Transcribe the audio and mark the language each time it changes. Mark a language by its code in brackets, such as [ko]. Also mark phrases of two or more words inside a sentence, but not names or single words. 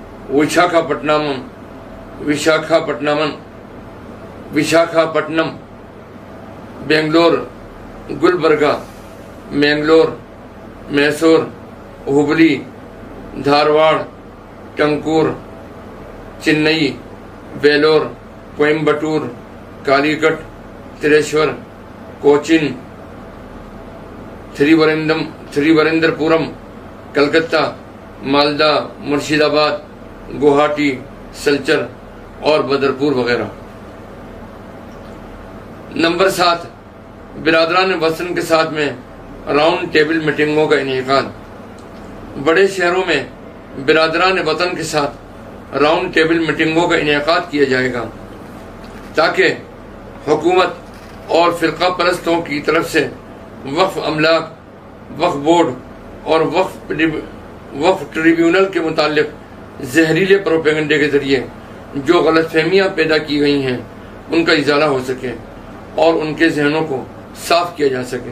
[ur] وشاکھاپٹنم، بنگلور، گلبرگہ، مینگلور، میسور، ہبلی، دھارواڑ، ٹنکور، چنئی، ویلور، کوئمبٹور، کالی کٹ، تریشور، کوچن، تھریورندر پورم، کلکتہ، مالدہ، مرشید آباد، گوہاٹی، سلچر اور بدرپور وغیرہ۔ نمبر 7، برادران وطن کے ساتھ میں [en] round table [ur] میٹنگوں کا انعقاد۔ بڑے شہروں میں برادران وطن کے ساتھ [en] round table [ur] میٹنگوں کا انعقاد کیا جائے گا تاکہ حکومت اور فرقہ پرستوں کی طرف سے وقف املاک، وقف بورڈ اور وقف ٹریبیونل کے متعلق زہریلے پروپیگنڈے کے ذریعے جو غلط فہمیاں پیدا کی گئی ہیں ان کا ازالہ ہو سکے اور ان کے ذہنوں کو صاف کیا جا سکے۔